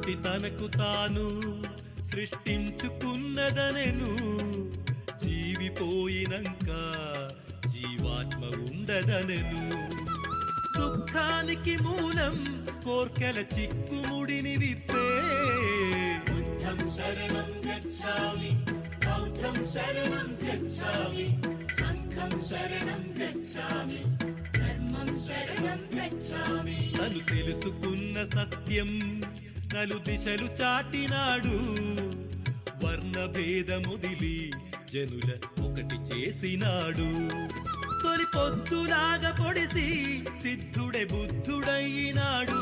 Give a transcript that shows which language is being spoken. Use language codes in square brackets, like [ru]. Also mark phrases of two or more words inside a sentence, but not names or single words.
[te] తనకు తాను సృష్టించుకున్నదనెను. జీవిపోయినంక జీవాత్మ ఉండదనెను. దుఃఖానికి మూలం కోర్కెల చిక్కుముడిని విప్పే. [sa] बुद्धं शरणं गच्छामि बौद्धं शरणं गच्छामि संघं शरणं गच्छामि धर्मं शरणं गच्छामि. [te] తను తెలుసుకున్న సత్యం నలు దిశలు చాటినాడు. వర్ణ భేదముదిలి జనుల ఒకటి చేసినాడు. తొలి పొద్దులాగా పొడిసి సిద్ధుడే బుద్ధుడైనాడు.